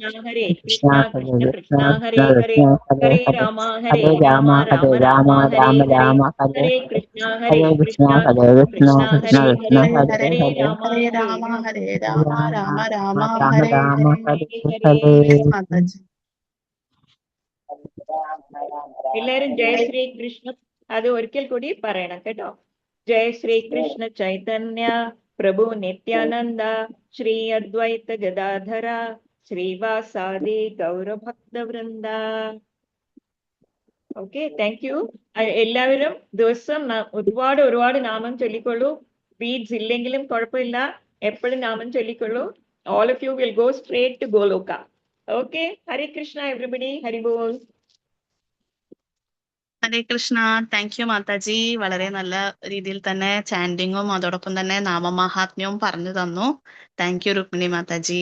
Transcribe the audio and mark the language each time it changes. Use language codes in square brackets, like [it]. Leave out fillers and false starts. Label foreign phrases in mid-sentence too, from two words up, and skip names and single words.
[sa] കൃഷ്ണ ഹരേ കൃഷ്ണ കൃഷ്ണ കൃഷ്ണ കൃഷ്ണ ഹരേ ഹരേ കൃഷ്ണ ഹരേ ഹരേ ഹരേ രാമ ഹരേ രാമ ഹരേ രാമ ഹരേ രാമ ഹരേ രാമ ഹരേ ഹരേ ഹരേ കൃഷ്ണ ഹരേ കൃഷ്ണ കൃഷ്ണ ഹരേ കൃഷ്ണ കൃഷ്ണ കൃഷ്ണ ഹരേ കൃഷ്ണ ഹരേ ഹരേ ഹരേ ഹരേ രാമ ഹരേ ഹരേ രാമ രാമ ഹരേ ഹരേ രാമ രാമ രാമ രാമ രാമ ഹരേ രാമ ഹരേ. ഹരേ ഹരേ ഹരേ [en] Yes Mataji. [ml] എല്ലാരും [sa] ജയ ശ്രീ കൃഷ്ണ [ml] അത് ഒരിക്കൽ കൂടി പറയണം കേട്ടോ. [sa] ജയ ശ്രീ കൃഷ്ണ ചൈതന്യ പ്രഭു നിത്യാനന്ദ ശ്രീ അദ്വൈത ഗദാധര ശ്രീവാസാദി ഗൗരഭക്തവൃന്ദ. [en] Okay, thank you. [ml] എല്ലാവരും ദിവസം ഒരുപാട് നാമം ചൊല്ലിക്കൊള്ളൂ. ബീഡ്സ് ഇല്ലെങ്കിലും കുഴപ്പമില്ല, എപ്പോഴും നാമം ചൊല്ലിക്കൊള്ളൂ. [en] All of you will go straight to Goloka. Okay, Hare Krishna everybody. [bn] Hari Bol. [sa] ഹരേ കൃഷ്ണ. [en] Thank you Mataji. [ml] വളരെ നല്ല രീതിയിൽ തന്നെ ചാൻഡിങ്ങും അതോടൊപ്പം തന്നെ നാമമാഹാത്മ്യവും പറഞ്ഞു തന്നു. [en] Thank you Rukmini Mataji.